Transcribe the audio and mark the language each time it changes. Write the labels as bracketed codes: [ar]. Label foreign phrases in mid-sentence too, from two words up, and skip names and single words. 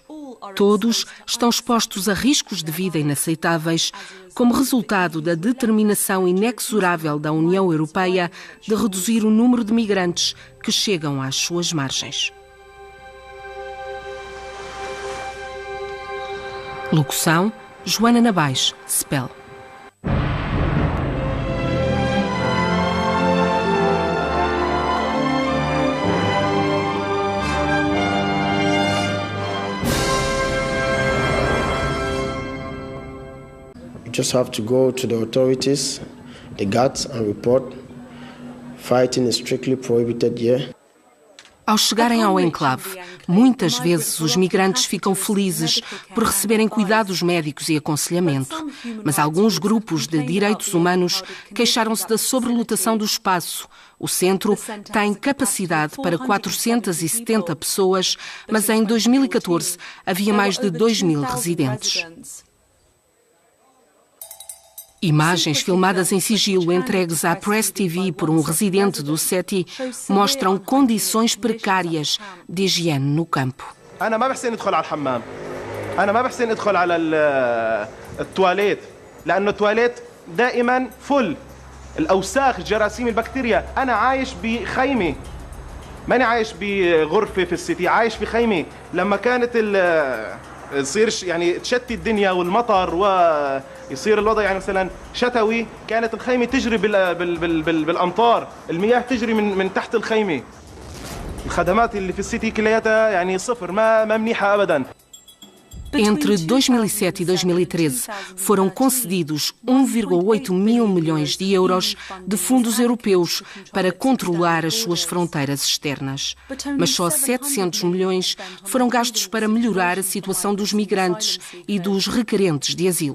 [pt] Todos estão expostos a riscos de vida inaceitáveis como resultado da determinação inexorável da União Europeia de reduzir o número de migrantes que chegam às suas margens. Locução: Joana Nabais, [en] Spell. You just have to go to the authorities, the guards, and report. Fighting is strictly prohibited here. [pt] Ao chegarem ao enclave, muitas vezes os migrantes ficam felizes por receberem cuidados médicos e aconselhamento. Mas alguns grupos de direitos humanos queixaram-se da sobrelotação do espaço. O centro tem capacidade para 470 pessoas, mas em 2014 havia mais de 2.000 residentes. Imagens filmadas em sigilo entregues à Press TV por um residente do SETI mostram condições precárias de higiene no campo. [ar] أنا ما بحسن أدخل على الحمام أنا ما بحسن أدخل على التواليت لأنه التواليت دائما فل الأوساخ الجراثيم البكتيريا. أنا عايش بخيمة، ماني عايش بغرفة في السيتي، عايش في خيمة. لما كانت تصير يعني تشتي الدنيا والمطر ويصير الوضع يعني مثلا شتوي، كانت الخيمة تجري بالأمطار، المياه تجري من تحت الخيمة. الخدمات اللي في السيتي كلياتها يعني صفر، ما منيحة أبدا. [pt] Entre 2007 e 2013, foram concedidos 1,8 mil milhões de euros de fundos europeus para controlar as suas fronteiras externas. Mas só 700 milhões foram gastos para melhorar a situação dos migrantes e dos requerentes de asilo.